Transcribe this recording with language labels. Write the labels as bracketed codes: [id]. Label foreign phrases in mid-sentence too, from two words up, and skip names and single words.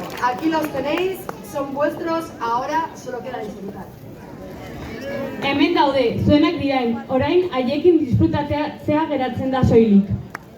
[es] Aquí los tenéis, son vuestros, ahora solo queda disfrutar. [eu] Hemen daude, zuenak dirain, orain haiekin disfrutatzea geratzen da soilik.